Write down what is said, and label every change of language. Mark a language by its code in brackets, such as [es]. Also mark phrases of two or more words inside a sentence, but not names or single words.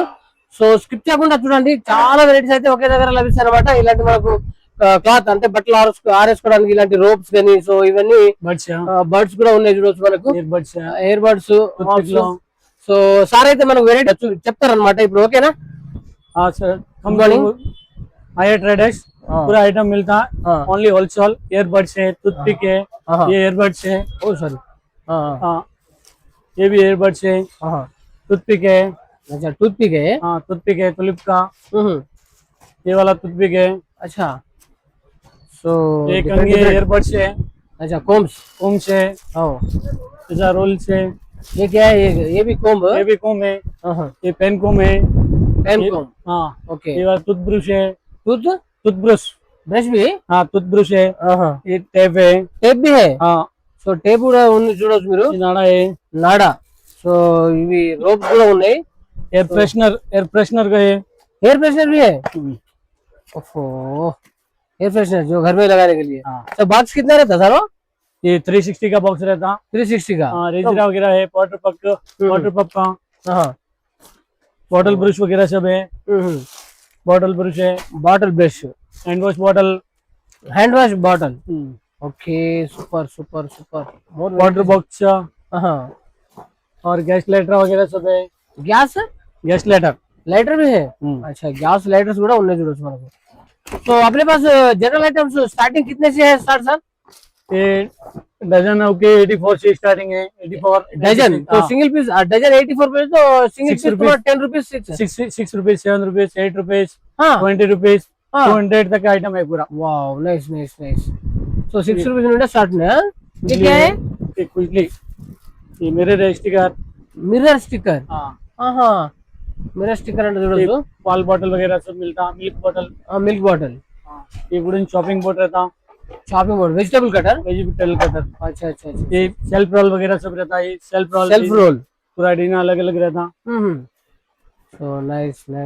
[te] సో స్కిప్ చేయకుండా చూడండి, చాలా వెరైటీస్ అయితే ఒకే దగ్గర లభిస్తాయి అనమాట. ఇలాంటి మనకు క్లాత్ అంటే బట్టలు ఆరేసుకోవడానికి ఇలాంటి రోప్స్ కానీ, సో ఇవన్నీ బర్డ్స్ కూడా ఉన్నాయి చూడవచ్చు. మనకు [en] air birds. [te] సో సార్ అయితే మనకు వెరైటీ చెప్తారనమాట ఇప్పుడు. ఓకేనా [hi] सर? माया ट्रेडर्स पूरा आइटम मिलता है, [en] only wholesale. [hi] एयरबड्स है, टूथपिक है, ये एयरबड्स है। [en] oh sorry, [hi] ये भी एयरबड्स है, टूथपिक है। अच्छा टूथपिक है। हाँ टूथपिक है तुलिप का। ये वाला टूथपिक है। अच्छा सो एक एयरबड्स है। अच्छा कोम्स है। ऐसा रोल्स है। ये क्या है? ये भी कोम्ब? ये भी कोम्ब है। ये [en] pen comb [hi] है। [en] pen comb, [hi] हाँ ओके। ये वाला टूथब्रश है। टूथब्रश भी? हाँ टूथब्रश है। ये टेप है। टेप भी है? हाँ। [te] సో టేప్ కూడా ఉంది చూడొచ్చు మీరు. [hi] నాడా है। [te] నాడా. సో ఇవి రోప్స్ కూడా ఉన్నాయి. [en] air freshener [hi] का है। [en] air freshener [hi] भी है? ओफो, [en] air freshener [hi] जो घर में लगाने के लिए। तो बॉक्स कितना रहता सर? ये 360 का बॉक्स रहता। 360 का? हाँ रेजरा वगैरह है, वाटर पप का। हाँ [en] bottle brush [hi] वगैरह सब है। [en] bottle brush [hi] है, [en] bottle brush, hand wash bottle. okay super super super. water box [hi] और [en] gas lighter [hi] वगैरह सब है। [en] gas lighter [hi] भी है? अच्छा [en] gas lighters [te] కూడా ఉన్నాయి చూడొచ్చు మనకు. [hi] तो अपने पास [en] general items starting [hi] कितने से है स्टार्ट सर? ये डजन ओके 84 से स्टार्टिंग है। 84 डजन। तो [en] single piece dozen [hi] 84 रुपए, तो [en] single piece [hi] 10 रुपीज, 6 रुपीज, 7 रुपीज, 8 रुपीज, 20 रुपीज, 200 तक का आइटम है पूरा। [en] wow nice nice nice। तो 6 rupees [te] నుండి స్టార్ట్ [en] है। [hi] ये क्या है? ये क्विकली ये [en] mirror sticker. [hi] हाँ हाँ [en] mirror sticker [te] అంటే చూడొచ్చు. [hi] पाल बॉटल वगैरह सब मिलता। [en] milk bottle. [hi] ये [en] wooden chopping board [hi] रहता। [en] vegetable cutter. [hi] अच्छा अच्छा अच्छा। ये [en] self roll [hi] वगैरह सब रहता है। [en] self roll [hi] पूरा डिना अलग अलग रहता। [en] so nice nice.